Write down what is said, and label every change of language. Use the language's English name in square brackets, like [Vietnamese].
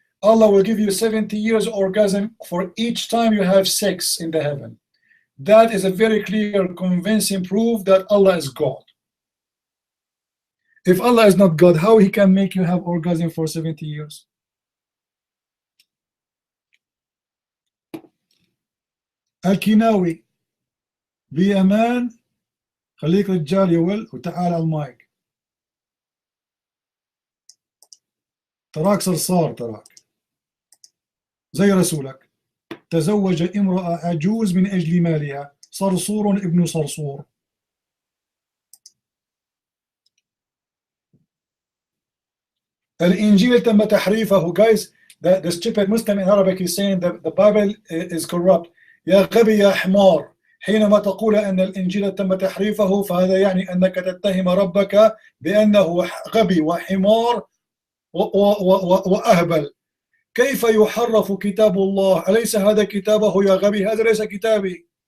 [English] Allah will give you 70 years orgasm for each time you have sex in the heaven. That is a very clear, convincing proof that Allah is God. If Allah is not God, how He can make you have orgasm for 70 years? [Arabic] الكناوي بأمان خليك رجال يول وتعال على المايك. تراك صرصار، تراك زي رسولك. تزوج امرأة عجوز من أجل مالها، صرصور ابن صرصور. الإنجيل تم تحريفه. [English] Guys, the stupid Muslim in Arabic is saying that the Bible is corrupt. [Arabic] يا غبي يا حمار، حينما تقول أن الإنجيل تم تحريفه فهذا يعني أنك تتهم ربك بأنه غبي وحمار وأهبل. كيف يحرف كتاب الله؟ أليس هذا كتابه يا غبي؟ هذا ليس كتابي.